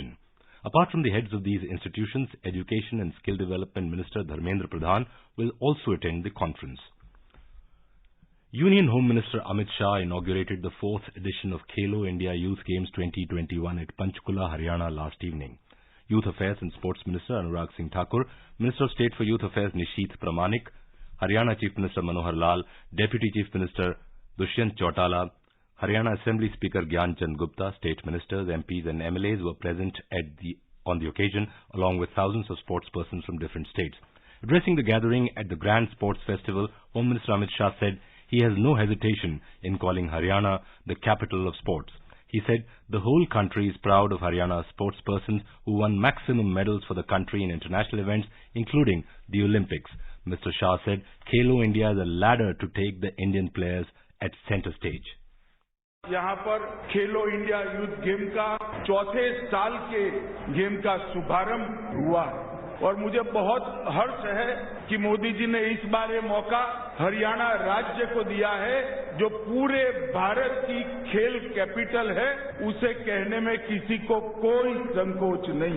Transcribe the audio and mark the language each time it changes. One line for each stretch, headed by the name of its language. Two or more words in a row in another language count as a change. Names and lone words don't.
English: Apart from the heads of these institutions, Education and Skill Development Minister Dharmendra Pradhan will also attend the conference. Union Home Minister Amit Shah inaugurated the 4th edition of Khelo India Youth Games 2021 at Panchkula, Haryana last evening. Youth Affairs and Sports Minister Anurag Singh Thakur, Minister of State for Youth Affairs Nishith Pramanik, Haryana Chief Minister Manohar Lal, Deputy Chief Minister Dushyant Chautala, Haryana Assembly Speaker Gyan Chand Gupta, State Ministers, MPs and MLAs were present on the occasion along with thousands of sportspersons from different states. Addressing the gathering at the Grand Sports Festival, Home Minister Amit Shah said he has no hesitation in calling Haryana the capital of sports. He said the whole country is proud of Haryana's sportspersons who won maximum medals for the country in international events, including the Olympics. Mr. Shah said Khelo India is a ladder to take the Indian players at center stage.
Hindi: यहाँ पर खेलो इंडिया यूथ गेम का चौथे साल के गेम का शुभारंभ हुआ और मुझे बहुत हर्ष है कि मोदी जी ने इस बार ये मौका हरियाणा राज्य को दिया है जो पूरे भारत की खेल कैपिटल है, उसे कहने में किसी को कोई संकोच नहीं।